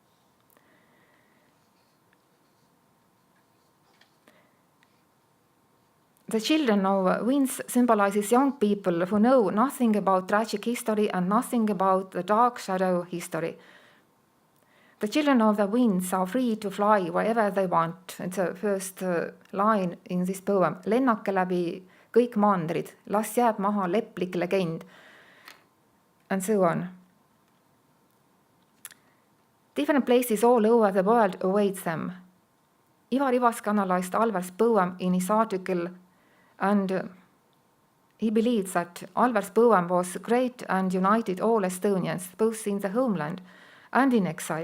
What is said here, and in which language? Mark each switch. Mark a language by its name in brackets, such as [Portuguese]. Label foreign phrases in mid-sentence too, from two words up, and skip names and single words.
[English] The Children of Winds symbolizes young people who know nothing about tragic history and nothing about the dark shadow history. The Children of the Winds are free to fly wherever they want. It's the first line in this poem. [Estonian] Lennake läbi kõik mandrid, las jääb maha leplik legend, [English] and so on. Different places all over the world await them. Ivar Ivask analyzed Alver's poem in his article, and he believes that Alver's poem was great and united all Estonians, both in the homeland and in exile.